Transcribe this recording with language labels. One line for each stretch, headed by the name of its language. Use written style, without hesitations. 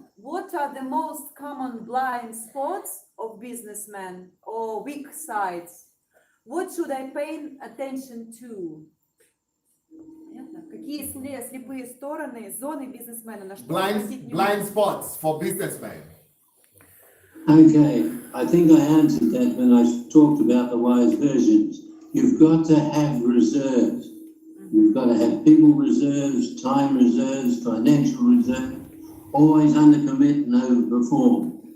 English: What are the most common blind spots of businessmen or weak sides? What should I pay attention to?
Russian: Какие слепые стороны, зоны бизнесмена, на что обратить внимание?
English: Blind spots for businessmen. Okay, I think I answered that when I talked about the wise versions. You've got to have reserves. You've got to have people reserves, time reserves, financial reserves, always undercommit and overperform.